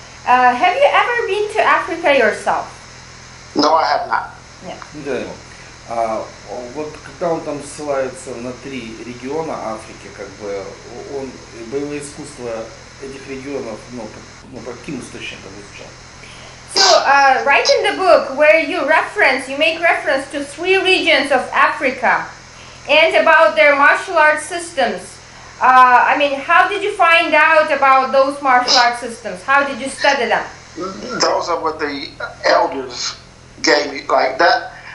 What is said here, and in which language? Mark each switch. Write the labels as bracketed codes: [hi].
[en] Have you ever been to Africa yourself? No, I have not. [ru] Нет. Да. Вот когда он там ссылается на 3 региона Африки, как бы он боевое искусство этих регионов, по каким источникам изучал? [en] So, right in the book where you make reference to 3 regions of Africa and about their martial arts systems. I mean, how did you find out about those martial arts systems? How did you study them? Those are what the elders gave me, like that.